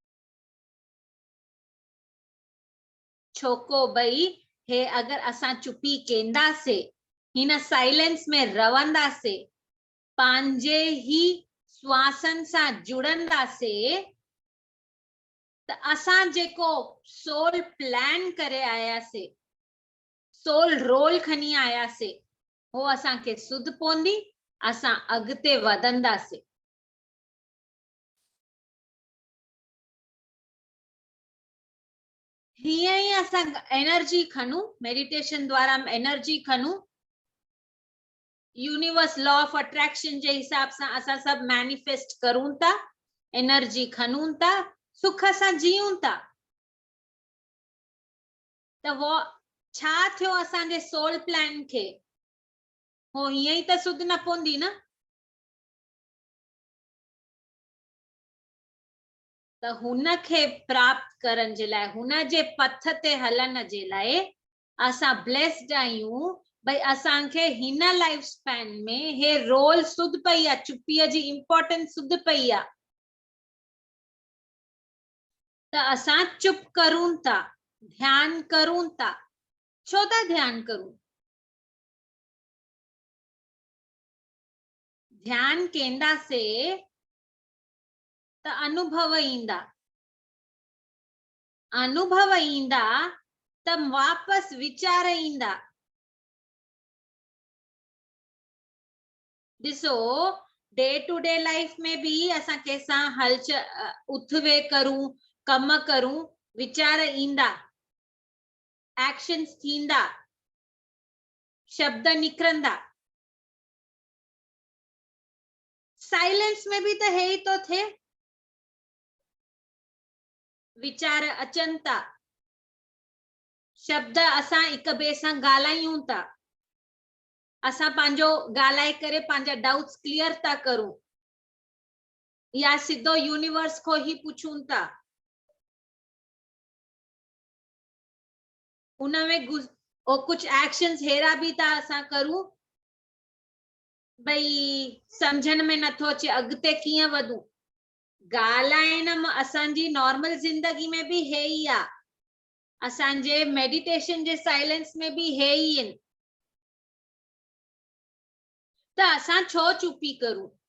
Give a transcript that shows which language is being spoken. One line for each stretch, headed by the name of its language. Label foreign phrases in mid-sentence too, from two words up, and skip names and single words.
Sindhi: छोको भई हे अगर असां चुपी केंदासीं, हिन साइलेंस में रवंदासीं, पंहिंजे ही श्वासन सां जुड़ंदासीं, त असां जेको
English: soul plan
Sindhi: करे आयासीं,
English: soul role
Sindhi: खणी आयासीं, हो असांखे सुध पवंदी, असां अॻिते वधंदासीं। हीअं ई असां एनर्जी खणूं, मेडिटेशन द्वारा एनर्जी खणूं,
English: universe law of attraction
Sindhi: जे हिसाब सां असां सब मैनिफेस्ट करूं था, एनर्जी खणूं था, सुख सां जीऊं था। त वो छा थियो असांजे
English: soul plan
Sindhi: खे, हो हीअं ई त सुध न पवंदी न। त हुन खे प्राप्त करण जे लाइ, हुन जे पथ ते हलण जे लाइ असां ब्लेस्ड आहियूं भई असांखे हिन
English: life span
Sindhi: में हे रोल सुध पई आहे, चुप्पीअ जी इम्पोर्टेंस सुध पई आहे। त असां चुप करूं था, ध्यान करूं था। छो था ध्यान करूं? ध्यान केंदासे त अनुभव ईंदा, अनुभव ईंदा त वापस विचार ईंदा। ॾिसो
English: day to day life
Sindhi: में भी असां कंहिंसां उथ वे करूं, कम करूं, विचार ईंदा, एक्शन्स थींदा, शब्द निकिरंदा। साइलेंस में भी त हे ई तो थे, विचार अचनि था, शब्द असां हिक ॿिए सां ॻाल्हायूं था, असां पंहिंजो ॻाल्हाए करे पंहिंजा
English: doubts clear
Sindhi: था करूं, या सिधो यूनिवर्स को ही पूछूं था। उनमें कुछ एक्शंस हेरा भी था असां करूं भई समझण में नथो अचे अॻिते कीअं वधूं। ॻाल्हाइण असांजी नॉर्मल जिंदगी में भी हे ई आहे, असांजे मेडिटेशन जे साइलेंस में भी हे ई आहिनि। त असां छो चुपी करूं?